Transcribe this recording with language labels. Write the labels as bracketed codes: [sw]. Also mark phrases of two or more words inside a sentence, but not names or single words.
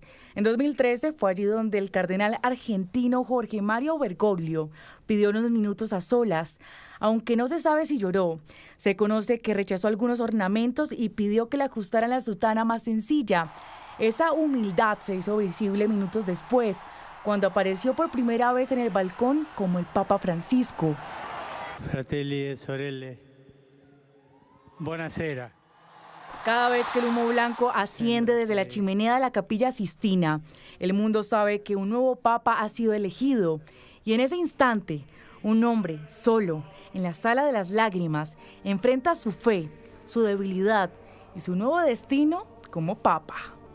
[es] En 2013 fue allí donde el cardenal argentino Jorge Mario Bergoglio pidió unos minutos a solas. Aunque no se sabe si lloró, se conoce que rechazó algunos ornamentos y pidió que le ajustaran la sotana más sencilla. Esa humildad se hizo visible minutos después, cuando apareció por primera vez en el balcón como el Papa Francisco. [it] Fratelli e sorelle, buonasera. [es] Cada vez que el humo blanco asciende desde la chimenea de la Capilla Sixtina, el mundo sabe que un nuevo Papa ha sido elegido. Y en ese instante, un hombre solo, en la Sala de las Lágrimas, enfrenta su fe, su debilidad y su nuevo destino como Papa.